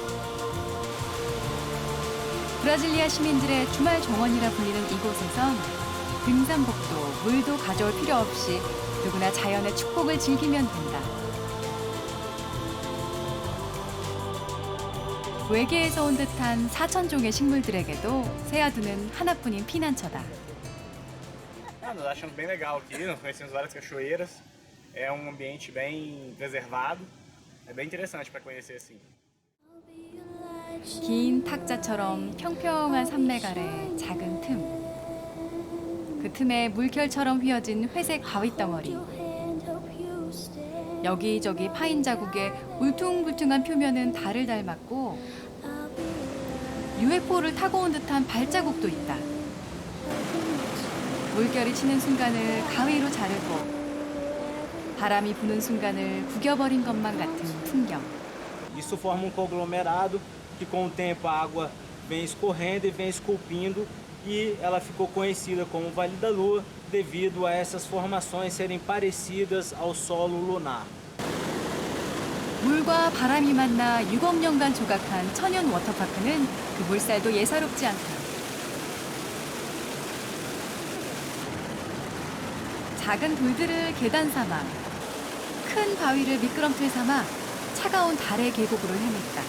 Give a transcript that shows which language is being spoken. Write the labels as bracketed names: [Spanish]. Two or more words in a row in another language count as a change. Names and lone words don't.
[Korean] 브라질리아 시민들의 주말 정원이라 불리는 이곳에선 등산복도 물도 가져올 필요 없이 누구나 자연의 축복을 즐기면 된다. 외계에서 온 듯한 4,000종의 식물들에게도 세아두는 하나뿐인 피난처다. [Portuguese] Nós achamos bem legal aqui, nós conhecemos várias cachoeiras, é ambiente bem preservado, é bem interessante para conhecer assim. [Korean] 긴 탁자처럼 평평한 산맥 아래 작은 틈. 그 틈에 물결처럼 휘어진 회색 바위 덩어리. 여기저기 파인 자국에 울퉁불퉁한 표면은 달을 닮았고 UFO를 타고 온 듯한 발자국도 있다. 물결이 치는 순간을 가위로 자르고 바람이 부는 순간을 구겨버린 것만 같은 풍경. [Portuguese] Isso forma conglomerado que com o tempo a água vem escorrendo e vem esculpindo e ela ficou conhecida como Vale da Lua devido a essas formações serem parecidas ao solo lunar. [Korean] 물과 바람이 만나 6억 년간 조각한 천연 워터파크는 그 물살도 예사롭지 않다. 작은 돌들을 계단 삼아, 큰 바위를 미끄럼틀 삼아 차가운 달의 계곡으로 헤맸다.